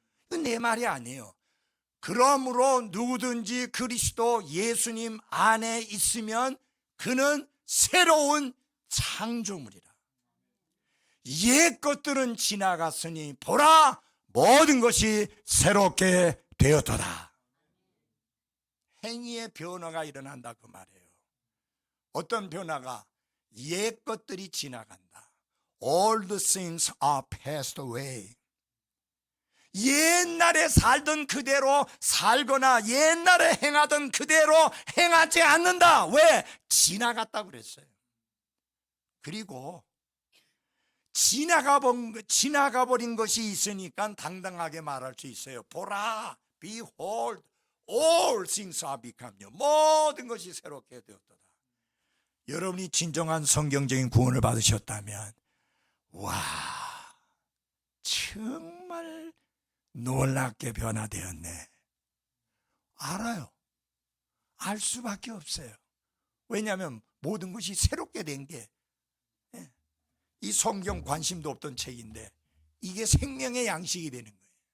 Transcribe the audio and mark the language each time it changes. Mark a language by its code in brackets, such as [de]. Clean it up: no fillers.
[ko] 이건 내 말이 아니에요. 그러므로 누구든지 그리스도 예수님 안에 있으면 그는 새로운 창조물이라. 옛 것들은 지나갔으니 보라, 모든 것이 새롭게 되었도다. 행위의 변화가 일어난다 그 말이에요. 어떤 변화가? 옛 것들이 지나간다. [en] All the things are passed away. [ko] 옛날에 살던 그대로 살거나 옛날에 행하던 그대로 행하지 않는다. 왜? 지나갔다고 그랬어요. 그리고 지나가버린 것이 있으니까 당당하게 말할 수 있어요. 보라, [en] behold, all things are become new. [ko] 모든 것이 새롭게 되었다. 여러분이 진정한 성경적인 구원을 받으셨다면 와, 정말 놀랍게 변화되었네. 알아요. 알 수밖에 없어요. 왜냐하면 모든 것이 새롭게 된 게 이 성경 관심도 없던 책인데 이게 생명의 양식이 되는 거예요.